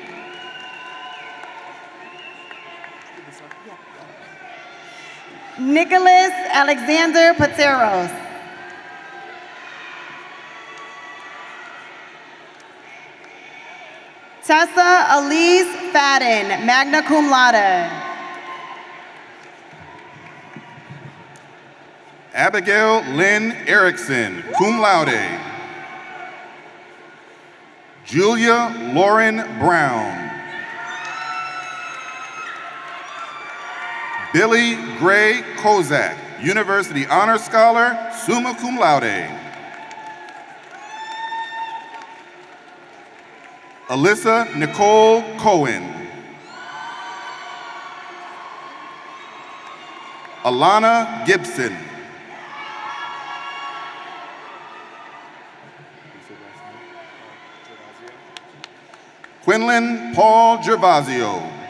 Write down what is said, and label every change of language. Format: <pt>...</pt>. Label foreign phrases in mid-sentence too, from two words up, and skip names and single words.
<en>Nicholas Alexander Pateros. Tessa Elise Fadden,</en> <la>magna cum laude.</la> <en>Abigail Lynn Erickson,</en> <la>cum laude.</la> <en>Julia Lauren Brown. Billy Gray Kozak, University Honor Scholar,</en> <la>summa cum laude.</la> <en>Alyssa Nicole Cohen. Alana Gibson. Quinlan Paul Gervasio.</en>